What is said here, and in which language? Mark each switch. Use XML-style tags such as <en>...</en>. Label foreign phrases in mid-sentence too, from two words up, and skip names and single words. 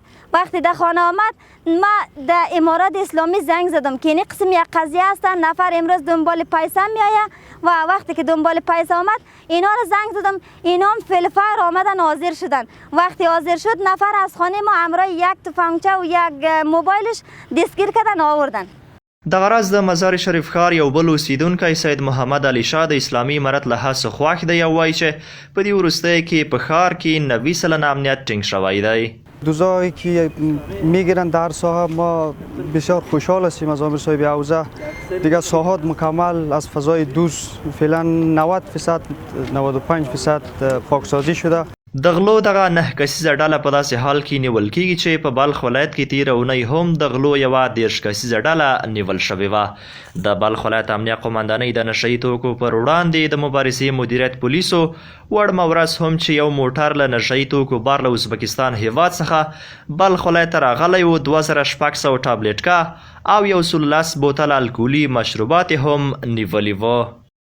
<fa>وقتی در خانه آمد ما در امارات اسلامی زنگ زدم که این قسم یک قضیه هستن، نفر امروز دنبال پیسه میآیه و وقتی که دنبال پیسه آمد اینا رو زنگ زدم، اینا هم فلفر آمدن حاضر شدن. وقتی حاضر شد نفر از خانه ما همراه 1 تفنگچه و 1 موبایلش دستگیر کردن آوردن.</fa> <ps>دغه راز د مزار شریف ښار یو بل اوسیدونکی سید محمد علي شاه د اسلامي امارت له هڅو خوښ دی او وایي چې په دې وروستیو کې په ښار کې 90 سلنه امنیت ټینګ شوی دی.</ps> <fa>دوزایی که میگیرن در ساحه ما بسیار خوشحال هستیم از امیر صاحب حوزه. دیگه ساحات مکمل از فضای دوز فعلا 90% 95% پاکسازی شده.</fa> <ps>د غلو دغه 9 کسیزه ډله په داسې حال کې نیول کیږي چې په بلخ ولایت کې تیره اونۍ هم د غلو یوه 10 کسیزه ډله نیول شوې وه. د بلخ ولایت امنیه قومندانۍ د نشه یي توکو پر وړاندې د مبارزې مدیریت پولیسو وړمه ورځ هم چې یو موټر له نشه یي توکو بار له ازبکستان هیواد څخه بلخ ولایت ته راغلی و، 2600 ټابلیټکه او 110 بوتل الکولي مشروبات هم نیولي وه.</ps>